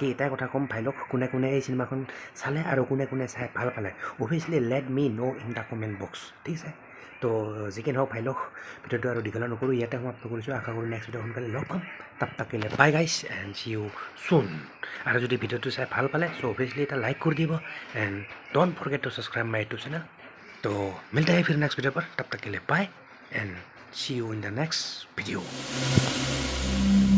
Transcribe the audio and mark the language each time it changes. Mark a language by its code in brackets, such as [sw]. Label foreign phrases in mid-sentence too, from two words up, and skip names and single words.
[as] এটাই কথা ক'ম ভাই লওক কোনে এই চিনেমাখন চালে আৰু কোনে চাই ভাল পালে অভিয়াছলি [en] let me know in the comment box [as] ঠিক আছে তো যি কি নহওক ভাই লওক ভিডিঅ'টো আৰু দীঘল নকৰোঁ ইয়াতে সমাপ্ত কৰিছোঁ আশা কৰোঁ নেক্সট ভিডিঅ' সোনকালে লগ পাম তাকিলে [en] bye guys and see you soon [as] আৰু যদি ভিডিঅ'টো চাই ভাল পালে [en] so obviously [as] এটা লাইক কৰি দিব [en] and don't forget to subscribe my YouTube channel [hi] तो मिलते हैं फिर नेक्स्ट वीडियो पर तब तक के लिए [en] bye and see you in the next video